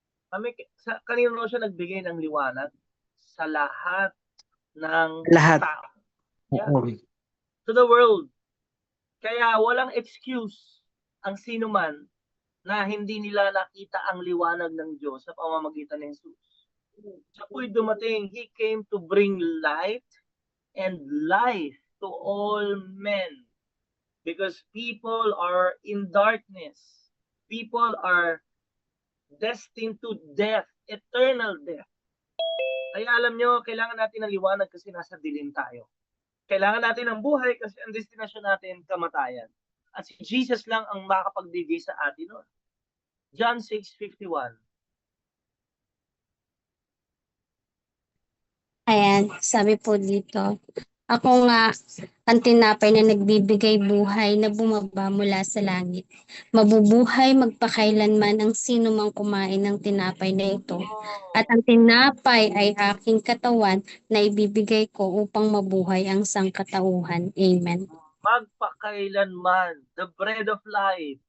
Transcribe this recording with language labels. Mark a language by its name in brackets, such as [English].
[Filipino] Mami, kanino siya nagbigay ng liwanag? Sa lahat ng Lahat. tao. Yeah. Oo. [English] To the world. [Filipino] Kaya walang excuse ang sino man na hindi nila nakita ang liwanag ng Diyos sa pamamagitan ni Jesus. Siya po'y dumating. [English] He came to bring light and life to all men. Because people are in darkness. People are destined to death, eternal death. [Filipino] Kaya alam nyo, kailangan natin ng liwanag kasi nasa dilim tayo. Kailangan natin ng buhay kasi ang destinasyon natin, kamatayan. At si Jesus lang ang makapagbigay sa atin nun. John 6:51. Ayan, sabi po dito, ako nga ang tinapay na nagbibigay buhay na bumaba mula sa langit. Mabubuhay magpakailanman ang sino mang kumain ng tinapay na ito. At ang tinapay ay aking katawan na ibibigay ko upang mabuhay ang sangkatauhan. Amen. [English] Magpakailanman, the bread of life.